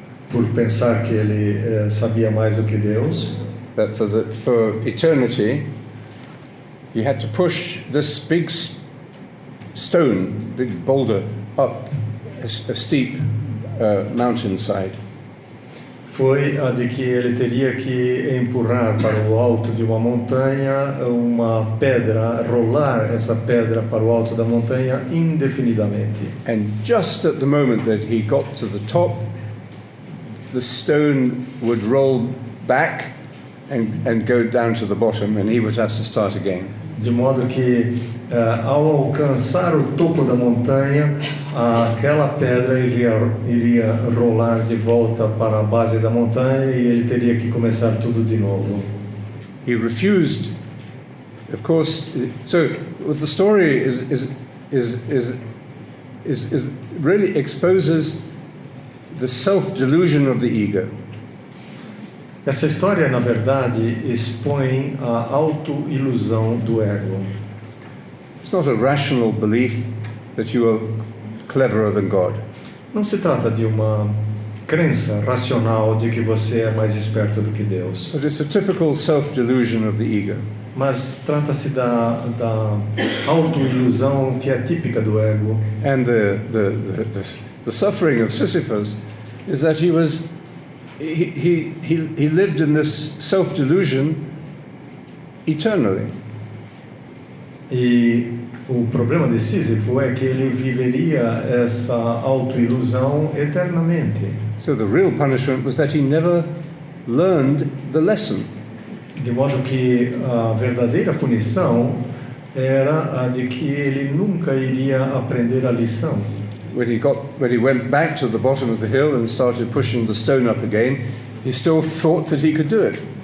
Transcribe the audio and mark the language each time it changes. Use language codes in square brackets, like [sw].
[pt] por pensar que ele sabia mais do que Deus, [en] that for eternity he had to push this big stone, big boulder, up a steep mountainside. [pt] foi a de que ele teria que empurrar para o alto de uma montanha uma pedra, rolar essa pedra para o alto da montanha indefinidamente. [en] And just at the moment that he got to the top, the stone would roll back and go down to the bottom, and he would have to start again. [pt] De modo que, ao alcançar o topo da montanha, aquela pedra iria rolar de volta para a base da montanha e ele teria que começar tudo de novo. [en] He refused, of course. So the story is really exposes the self-delusion of the ego. [pt] Essa história, na verdade, expõe a autoilusão do ego. [en] It's not a rational belief that you are cleverer than God. [pt] Não se trata de uma crença racional de que você é mais esperto do que Deus, [en] But it's a typical self-delusion of the ego. [pt] mas trata-se da autoilusão que é típica do ego. [en] And the suffering of Sisyphus is that he lived in this self-delusion eternally. [pt] E o problema de Sísifo é que ele viveria essa autoilusão eternamente. [en] So the real punishment was that he never learned the lesson. [pt] De modo que a verdadeira punição era a de que ele nunca iria aprender a lição. [en] When he went back to the bottom of the hill and started pushing the stone up again, he still thought that he could do it.